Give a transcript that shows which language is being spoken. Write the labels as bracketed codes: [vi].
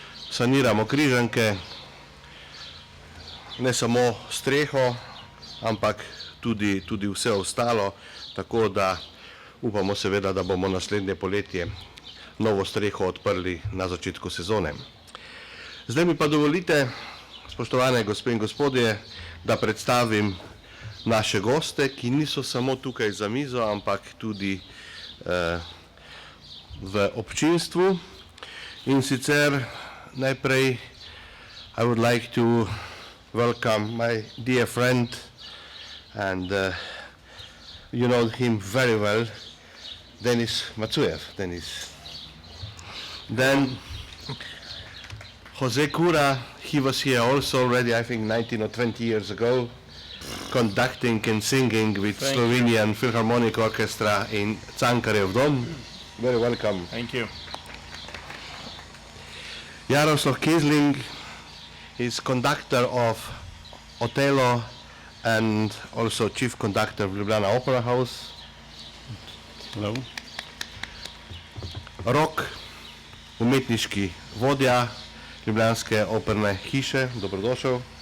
[sl] Saniramo križanke, ne samo streho, ampak tudi vse ostalo, tako da upamo seveda, da bomo naslednje poletje novo streho odprli na začetku sezone. Zdaj mi pa dovolite, spoštovane gospe in gospodje, da predstavim naše goste, ki niso samo tukaj za mizo, ampak tudi v občinstvu. In sicer najprej [en] I would like to welcome my dear friend and you know him very well, Denis Matsujev. Then Jose Cura, he was here also already, I think 19 or 20 years ago, conducting and singing with Slovenian Philharmonic Orchestra in Cankarjev Dom. Very welcome. Thank you. Jaroslav Kesling is conductor of Othello and also chief conductor of Ljubljana Opera House. Hello. [sl] Rok, umetniški vodja Ljubljanske operne hiše, dobrodošel.